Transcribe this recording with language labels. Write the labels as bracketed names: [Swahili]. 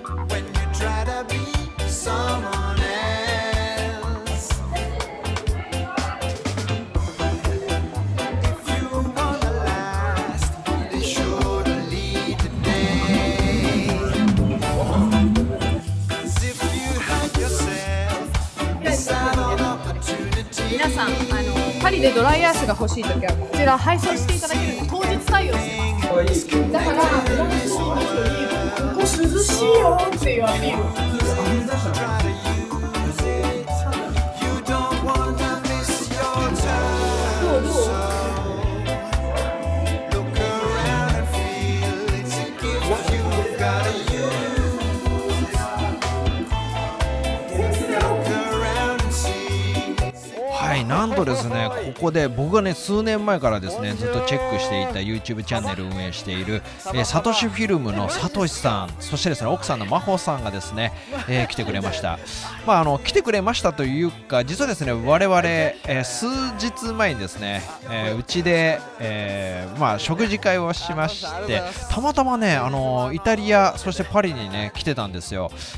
[English] When you try to be someone else, if you wanna last, be sure to lead the day. 'Cause if you hide yourself, miss out on opportunity. [Japanese] 皆さんパリでドライアイスが欲しいときはこちら配送していただけるんで当日対応してます。だからフランス人の人にここ涼しいよっていうアピールを [English] Try to use it. You don't wanna miss your turn. So look around and feel it's a gift you've gotta use. Look around and see. [Japanese] はい、なんとですね、ここで僕がね、数年前からですね、ずっとチェックしていた YouTube チャンネルを運営している、サトシフィルムのサトシさん、そしてですね、奥さんのマホさんがですね、来てくれました。来てくれましたというか、実はですね、我々、数日前にですね、うちで、食事会をしまして、たまたまね、イタリア、そしてパリにね、来てたんですよ。